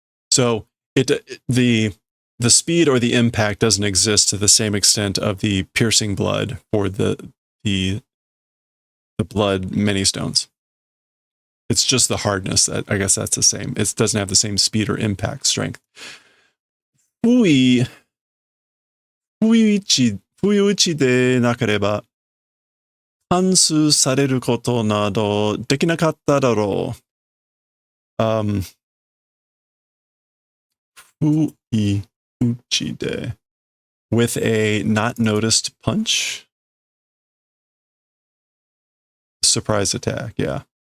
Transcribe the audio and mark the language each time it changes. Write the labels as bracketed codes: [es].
[en] So the speed or the impact doesn't exist to the same extent of the piercing blood or the blood many stones. It's just the hardness that I guess that's the same. It doesn't have the same speed or impact strength. [ja] 不意打ちでなければ、反数されることなどできなかっただろう。不意打ちで [en] with a not noticed punch? Surprise attack, yeah.